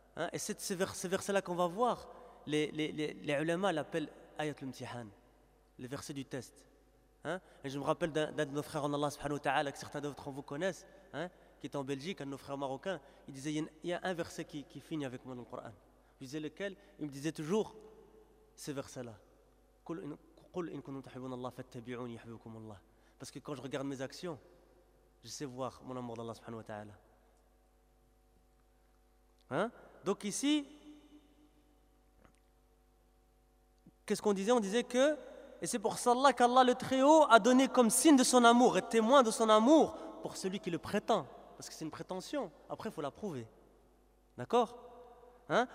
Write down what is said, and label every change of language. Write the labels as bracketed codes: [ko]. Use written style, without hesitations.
[fr] Et c'est ce verset-là qu'on va voir. Les ulama l'appellent Ayat l'Imtihan, le verset du test. Hein? Et je me rappelle d'un de nos frères en Allah, subhanahu wa ta'ala, que certains d'entre vous connaissent, hein, qui est en Belgique, un de nos frères marocains. Il disait, il y a un verset qui finit avec moi dans le Coran. Je disais lequel? Il me disait toujours ce verset-là. [ar] قل إن كنتم تحبون الله فاتبعوني يحببكم الله. [fr] Parce que quand je regarde mes actions, je sais voir mon amour d'Allah subhanahu wa ta'ala. Hein? Donc ici, qu'est-ce qu'on disait? On disait que, et c'est pour ça qu'Allah le Très-Haut a donné comme signe de son amour et témoin de son amour pour celui qui le prétend. Parce que c'est une prétention. Après, il faut la prouver. D'accord? Hein?